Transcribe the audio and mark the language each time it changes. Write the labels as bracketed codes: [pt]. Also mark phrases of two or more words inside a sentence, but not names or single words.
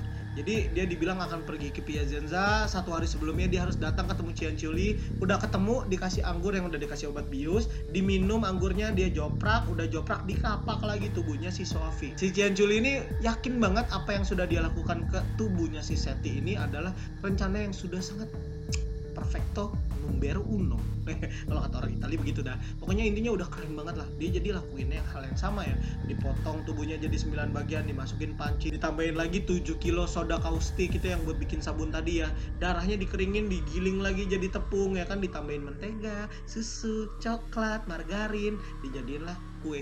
[id] Jadi dia dibilang akan pergi ke Piacenza, 1 hari sebelumnya dia harus datang ketemu Cianciulli, udah ketemu, dikasih anggur yang udah dikasih obat bius, diminum anggurnya, dia joprak, udah joprak dikapak lagi tubuhnya si Soavi. Si Cianciulli ini yakin banget apa yang sudah dia lakukan ke tubuhnya si Seti ini adalah rencana yang sudah sangat [it] perfecto numero uno. [id] Kalau kata orang Italia begitu dah. Pokoknya intinya udah keren banget lah. Dia jadi lakuinnya hal yang sama ya. Dipotong tubuhnya jadi 9 bagian, dimasukin panci, ditambahin lagi 7 kilo soda kaustik itu yang buat bikin sabun tadi ya. Darahnya dikeringin, digiling lagi jadi tepung ya kan, ditambahin mentega, susu, coklat, margarin, dijadiin lah kue.